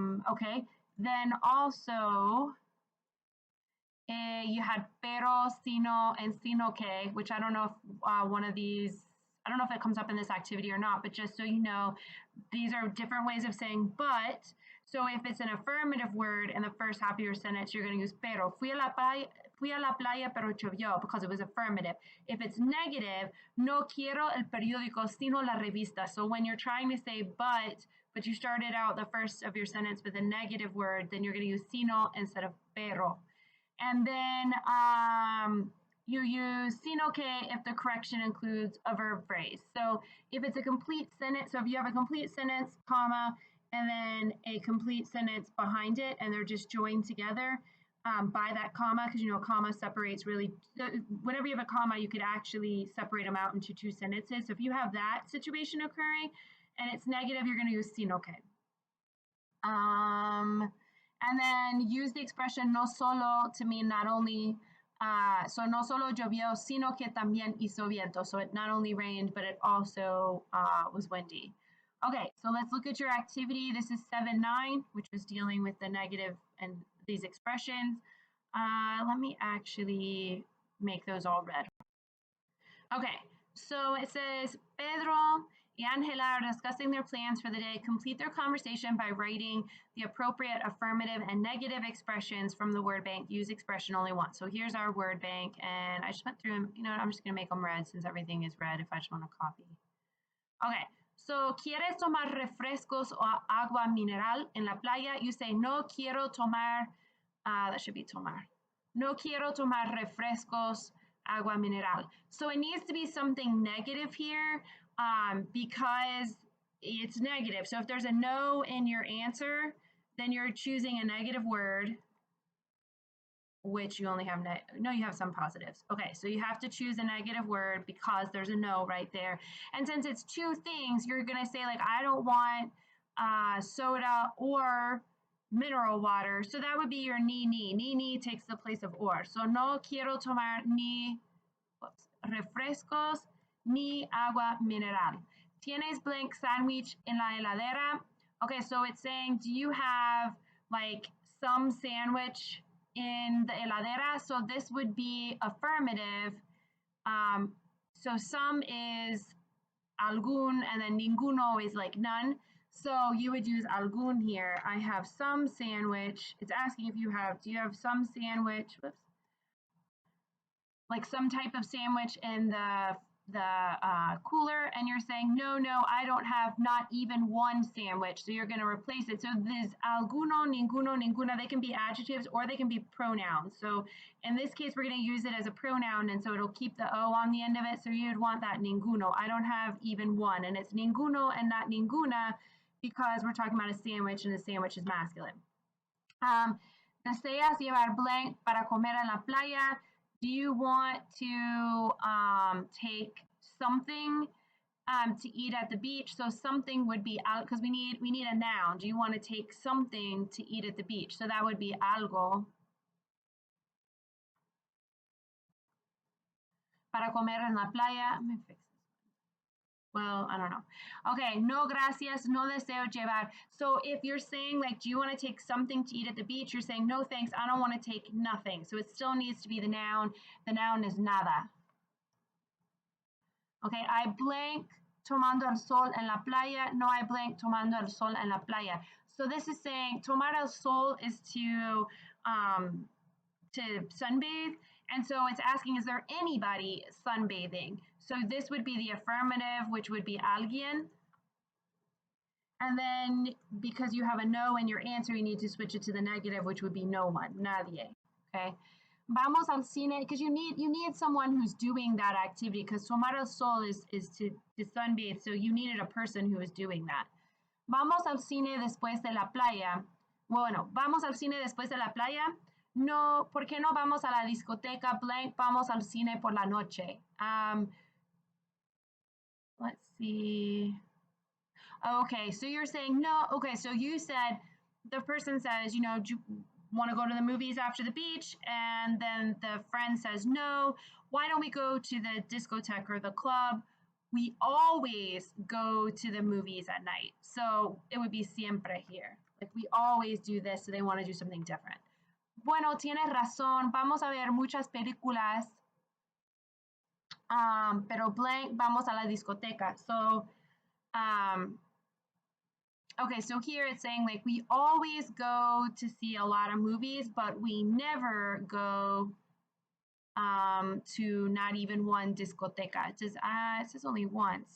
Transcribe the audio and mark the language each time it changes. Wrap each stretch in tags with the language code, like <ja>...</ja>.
<en>Okay, then also you had pero, sino, and sino que, which I don't know if one of these, I don't know if it comes up in this activity or not, but just so you know, these are different ways of saying but. So if it's an affirmative word in the first half of your sentence, you're going to use pero.</en> <es>Fui a la playa, pero llovió,</es> <en>because it was affirmative. If it's negative,</en> <es>no quiero el periódico, sino la revista.</es> <en>So when you're trying to say but you started out the first of your sentence with a negative word, then you're going to use sino instead of pero. And then you use sino que if the correction includes a verb phrase. So if it's a complete sentence, so if you have a complete sentence, comma, and then a complete sentence behind it, and they're just joined together by that comma, because you know, comma separates really, whenever you have a comma, you could actually separate them out into two sentences. So if you have that situation occurring and it's negative, you're going to use sino que. And then use the expression</en> <es>no solo to mean not only, so no solo llovió, sino que también hizo viento.</es> <en>So it not only rained, but it also was windy. Okay, so let's look at your activity. This is 7-9, which was dealing with the negative and these expressions. Let me actually make those all red. Okay, so it says Pedro y Angela are discussing their plans for the day. Complete their conversation by writing the appropriate affirmative and negative expressions from the word bank. Use expression only once. So here's our word bank, and I just went through them. You know what, I'm just going to make them red since everything is red if I just want to copy.</en> <es>Okay, so ¿quieres tomar refrescos o agua mineral en la playa?</es> <en>You say,</en> <es>no quiero tomar,</es> <en>that should be tomar.</en> <es>No quiero tomar refrescos, agua mineral.</es> <en>So it needs to be something negative here because it's negative. So if there's a no in your answer, then you're choosing a negative word, which you only have, no, you have some positives. Okay, so you have to choose a negative word because there's a no right there. And since it's two things, you're going to say like, I don't want soda or mineral water. So that would be your ni. Ni takes the place of or.</en> <es>So no quiero tomar ni refrescos ni agua mineral. ¿Tienes blank sandwich en la heladera?</es> <en>Okay, so it's saying, do you have like some sandwich in the heladera. So this would be affirmative. So some is algún, and then ninguno is like none. So you would use algún here. I have some sandwich. It's asking if you have, do you have some sandwich? Whoops. Like some type of sandwich in the cooler, and you're saying, no, I don't have not even one sandwich. So you're going to replace it. So this alguno, ninguno, ninguna, they can be adjectives or they can be pronouns. So in this case, we're going to use it as a pronoun, and so it'll keep the O on the end of it. So you'd want that ninguno. I don't have even one, and it's ninguno and not ninguna because we're talking about a sandwich, and the sandwich is masculine.</en> <es>Deseas llevar blank para comer en la playa.</es> <en>Do you want to take something to eat at the beach? So something would be out, because we need a noun. Do you want to take something to eat at the beach? So that would be algo.</en> <es>Para comer en la playa.</es> <en>Let me fix this. Well, I don't know.</en> <es>Okay, no gracias, no deseo llevar.</es> <en>So if you're saying, like, do you want to take something to eat at the beach? You're saying, no thanks, I don't want to take nothing. So it still needs to be the noun. The noun is nada.</en> <es>Okay, I blank tomando el sol en la playa. No, I blank tomando el sol en la playa.</es> <en>So this is saying tomar el sol is to sunbathe. And so it's asking, is there anybody sunbathing? So this would be the affirmative, which would be alguien. And then because you have a no in your answer, you need to switch it to the negative, which would be no one, nadie. Okay.</en> <es>Vamos al cine,</es> <en>because you need someone who's doing that activity, because tomar el sol is to sunbathe, so you needed a person who is doing that.</en> <es>Vamos al cine después de la playa. Bueno, vamos al cine después de la playa. No, ¿por qué no vamos a la discoteca blank? Vamos al cine por la noche.</es> <en>Let's see. Okay, so you're saying no. Okay, so you said, the person says, do you want to go to the movies after the beach? And then the friend says, no, why don't we go to the discotheque or the club? We always go to the movies at night. So it would be siempre here. Like, we always do this, so they want to do something different.</en> <es>Bueno, tienes razón. Vamos a ver muchas películas. Pero blank, vamos a la discoteca.</es> <en>So, okay, so here it's saying, like, we always go to see a lot of movies, but we never go to not even one discoteca. It says only once.</en>